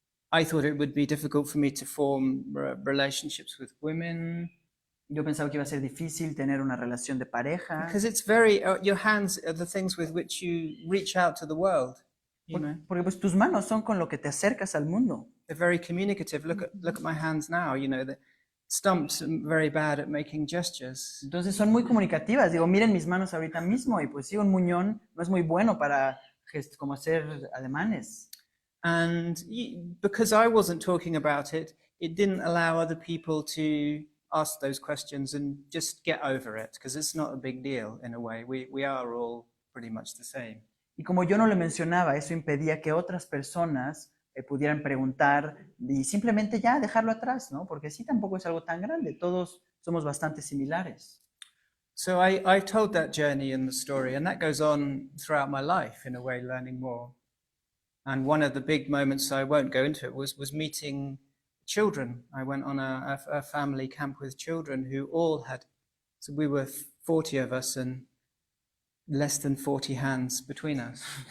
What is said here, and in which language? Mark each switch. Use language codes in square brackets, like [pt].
[en] I thought it would be difficult for me to form relationships with women. [es] Yo pensaba que iba a ser difícil tener una relación de pareja. [en] Because it's your hands are the things with which you reach out to the world. [es] Porque pues tus manos son con lo que te acercas al mundo. [en] They're very communicative. Look at my hands now. The stumps are very bad at making gestures. [es] Entonces son muy comunicativas. Digo, miren mis manos ahorita mismo, y pues sí, un muñón no es muy bueno para como hacer ademanes. [en] And because I wasn't talking about it, it didn't allow other people to ask those questions and just get over it, because it's not a big deal in a way. We are all pretty much the same. [es] Y como yo no lo mencionaba, eso impedía que otras personas pudieran preguntar y simplemente ya dejarlo atrás, ¿no? Porque sí, tampoco es algo tan grande, todos somos bastante similares. [en] So I told that journey in the story, and that goes on throughout my life in a way, learning more. And one of the big moments, I won't go into it, was meeting children. I went on a family camp with children who all had, so we were 40 of us and less than 40 hands between us.